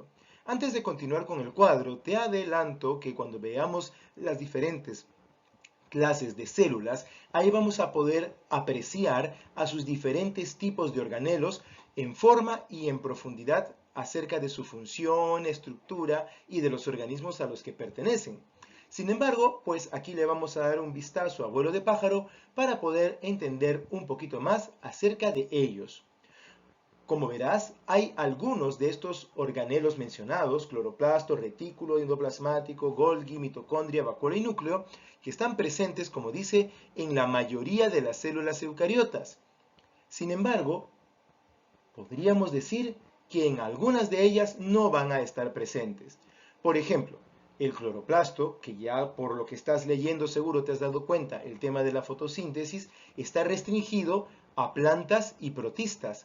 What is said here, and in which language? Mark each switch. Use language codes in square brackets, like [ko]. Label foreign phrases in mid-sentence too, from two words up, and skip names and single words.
[es] Antes de continuar con el cuadro, te adelanto que cuando veamos las diferentes clases de células, ahí vamos a poder apreciar a sus diferentes tipos de organelos en forma y en profundidad acerca de su función, estructura y de los organismos a los que pertenecen. Sin embargo, pues aquí le vamos a dar un vistazo a vuelo de pájaro para poder entender un poquito más acerca de ellos. Como verás, hay algunos de estos organelos mencionados, cloroplasto, retículo endoplasmático, Golgi, mitocondria, vacuola y núcleo, que están presentes, como dice, en la mayoría de las células eucariotas. Sin embargo, podríamos decir que en algunas de ellas no van a estar presentes. Por ejemplo, el cloroplasto, que ya por lo que estás leyendo seguro te has dado cuenta, el tema de la fotosíntesis, está restringido a plantas y protistas.